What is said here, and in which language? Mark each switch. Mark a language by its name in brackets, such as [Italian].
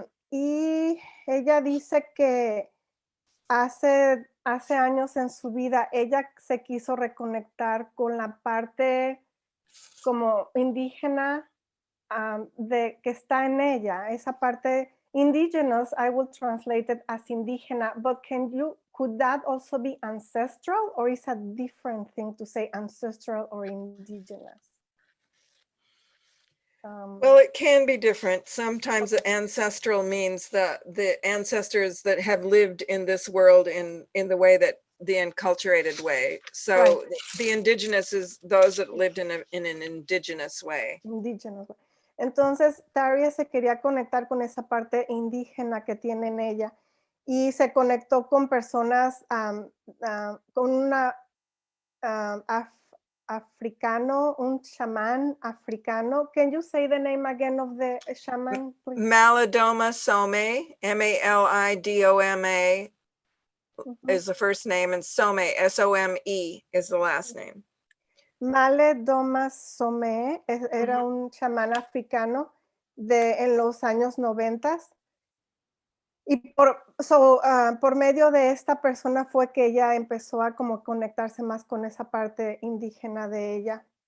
[Spanish] Y ella dice que hace años en su vida ella se quiso reconectar con la parte como indígena de que está en ella, esa parte indigenous. [English] I will translate it as indígena, but could that also be ancestral, or is a different thing to say ancestral or indigenous? Well, it can be different. Sometimes ancestral means the ancestors that have lived in this world in the way that the enculturated way. So Right. the indigenous is those that lived in an indigenous way. Indigenous. [Spanish] Entonces, Taria se quería conectar con esa parte indígena que tiene en ella y se conectó con personas, con una africano, un chamán africano. [English] Can you say the name again of the shaman, please? Malidoma Some, Malidoma is the first name, and Some, Some, is the last name. [Spanish] Malidoma Some era un chamán africano en los años 90. Y por medio de esta persona fue que ella empezó a como conectarse más con esa parte indígena de ella.